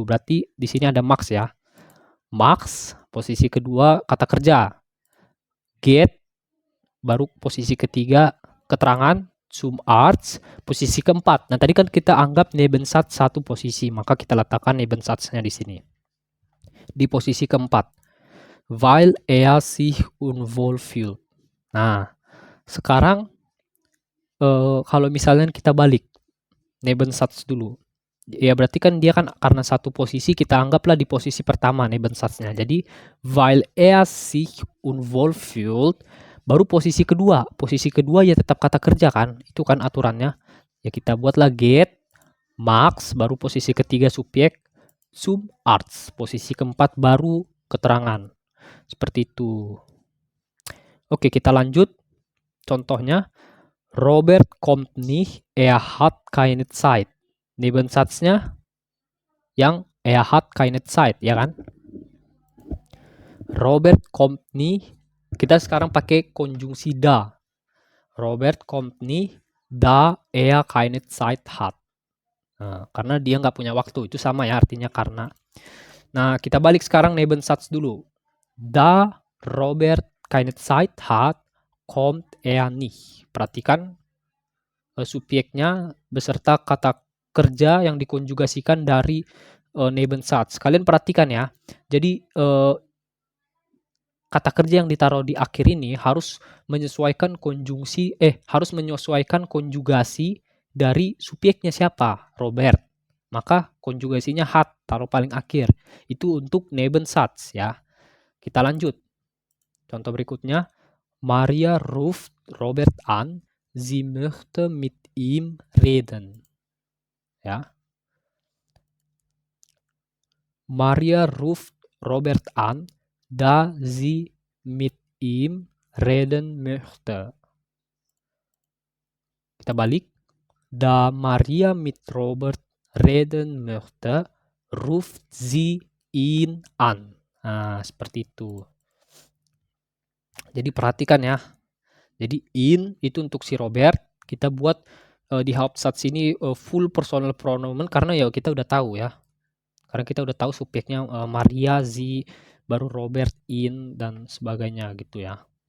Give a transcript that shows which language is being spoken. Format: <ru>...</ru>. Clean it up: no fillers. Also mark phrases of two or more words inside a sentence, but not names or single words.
<id>Berarti di sini ada Max ya. Max, posisi kedua kata kerja. Get, baru posisi ketiga keterangan.</id> <de>Zum Arzt,</de> <id>posisi keempat. Nah, tadi kan kita anggap Nebensatz satu posisi, maka kita letakkan Nebensatznya di sini. Di posisi keempat.</id> <de>Weil er sich unwohl fühlt.</de> <id>Nah, sekarang kalau misalnya kita balik Nebensatz dulu. Ya berarti kan dia kan karena satu posisi kita anggaplah di posisi pertama Nebensatznya.</id> <de>Jadi weil er sich unwohl fühlt,</de> <id>baru posisi kedua. Posisi kedua ya tetap kata kerja kan. Itu kan aturannya. Ya kita buatlah get, Max, baru posisi ketiga subjek,</id> <de>zum Arzt.</de> <id>Posisi keempat baru keterangan. Seperti itu. Oke, kita lanjut. Contohnya,</id> <de>Robert kommt nicht, er hat keine Zeit.</de> <id>Nebensatznya yang</id> <de>er hat keine Zeit,</de> <id>ya kan?</id> <de>Robert kommt nicht,</de> <id>kita sekarang pakai konjungsi da.</id> <de>Robert kommt nicht, da er keine Zeit hat.</de> <id>Nah, karena dia nggak punya waktu, itu sama ya artinya karena. Nah, kita balik sekarang Nebensatz dulu.</id> <de>Da Robert keine Zeit hat, kommt er nicht.</de> <id>Perhatikan subjeknya beserta kata kerja yang dikonjugasikan dari Nebensatz. Kalian perhatikan ya. Jadi kata kerja yang ditaruh di akhir ini harus menyesuaikan harus menyesuaikan konjugasi dari subjeknya siapa? Robert. Maka konjugasinya hat, taruh paling akhir. Itu untuk Nebensatz ya. Kita lanjut. Contoh berikutnya,</id> <de>Maria ruft Robert an, sie möchte mit ihm reden.</de> <id>Ya.</id> <de>Maria ruft Robert an, da sie mit ihm reden möchte.</de> <id>Kita balik.</id> <de>Da Maria mit Robert reden möchte, ruft sie ihn an.</de> <id>Nah, seperti itu. Jadi perhatikan ya. Jadi in itu untuk si Robert. Kita buat di Hauptsatz ini full</id> <de>personal pronomen</de> <id>karena ya kita udah tahu ya. Karena kita udah tahu subjeknya Maria, sie, baru Robert, in, dan sebagainya gitu ya.</id>